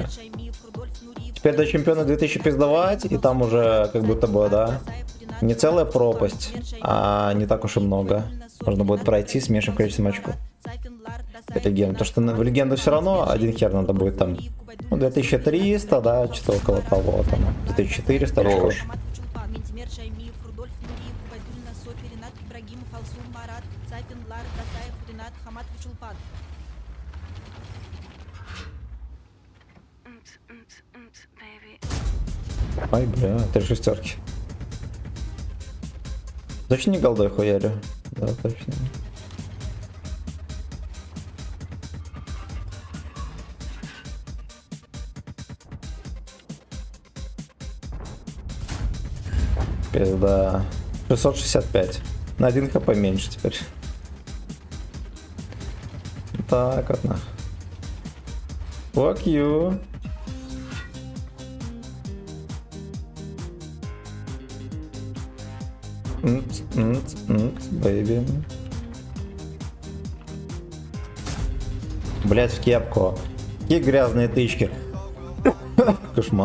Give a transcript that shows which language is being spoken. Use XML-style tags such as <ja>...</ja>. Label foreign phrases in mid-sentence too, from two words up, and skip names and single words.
<ru>Теперь до чемпиона 2000 пиздовать, и там уже как будто бы, да, не целая пропасть, а не так уж и много. Можно будет пройти с меньшим количеством очков. Легенда. То, что в легенду все равно один хер надо будет там Ну, 2300, да, что-то около того, там, 2400 очков. Хорош. Чулпан, Ментимер, Шаймиев, Рудольф, Нуриев, Губайдулина, Софи, Ренат, Ибрагимов, Алсун, Марат, Цапин, Лар, Дасаев, Ренат, Хамат, Чулпан. Ай, бля, 3 шестерки. Точно не голдой хуярю? Да, точно. Пизда. 665. На 1 хп меньше теперь. Так вот нах.</ru> <en>Fuck you.</en> <ru>Бэйби. Блять, в кепку. Какие грязные тычки. Кошмар.</ru>